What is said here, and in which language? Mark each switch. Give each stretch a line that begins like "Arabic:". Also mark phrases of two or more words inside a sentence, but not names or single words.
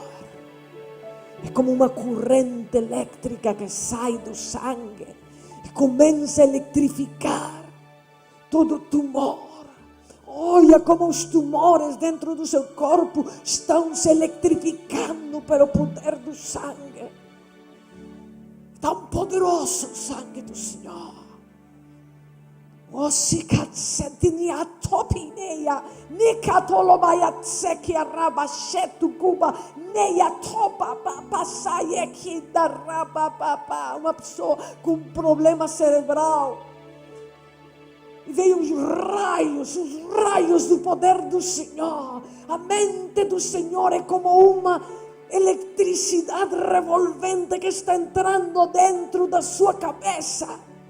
Portuguese: É como uma corrente elétrica que sai do sangue e começa a eletrificar todo tumor. Olha como os tumores dentro do seu corpo estão se eletrificando pelo poder do sangue. Tão poderoso o sangue do Senhor. Osikatsetini topineia, nikatolomaya tseki arabashetu kuba, neia topa papasaye que darababa. Uma pessoa com problema cerebral. E veio os raios do poder do Senhor. A mente do Senhor é como uma eletricidade revolvente que está entrando dentro da sua cabeça.